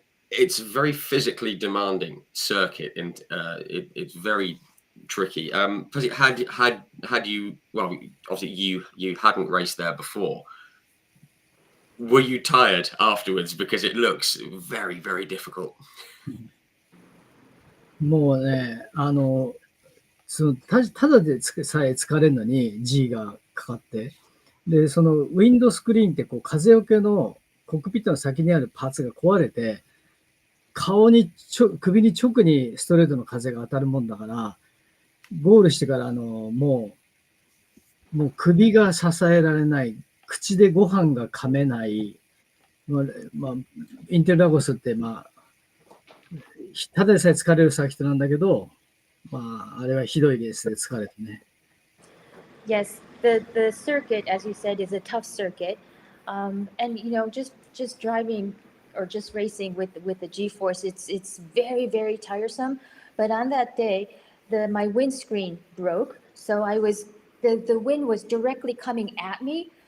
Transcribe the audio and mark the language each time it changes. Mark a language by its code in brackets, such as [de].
[en] It's a very physically demanding circuit, and it's very tricky. Because had you, well, obviously you hadn't raced there before. Were you tired afterwards? Because it looks very, very difficult. [ja] もうね、ただでさえ疲れるのに G がかかって、で、そのウィンドスクリーンってこう風よけのコックピットの先にあるパーツが壊れて、首に直にストレートの風が当たるもんだから、ゴールしてからもう首が支えられない、口でご飯が噛めない、インテルラゴスって、ただでさえ疲れるサーキットなんだけど、あれはひどいレースで疲れてね。 [en] Yes, the circuit, as you said, is a tough circuit, and just driving or just racing with the G-force, it's very, very tiresome. But on that day, my windscreen broke, so the wind was directly coming at me.